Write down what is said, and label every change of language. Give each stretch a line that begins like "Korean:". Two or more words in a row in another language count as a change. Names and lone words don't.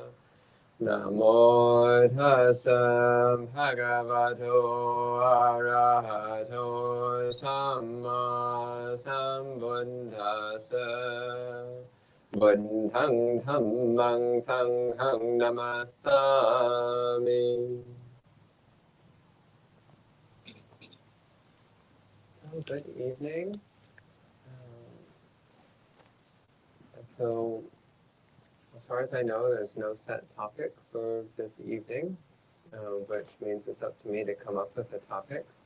Pali: Namo tassa bhagavato arahato samma sambuddhassa. Buddhaṃ dhammāṃ saṅghāṃ namasāmi.
English: Good evening. So, as far as I know, there's no set topic for this evening, which means it's up to me to come up with a topic.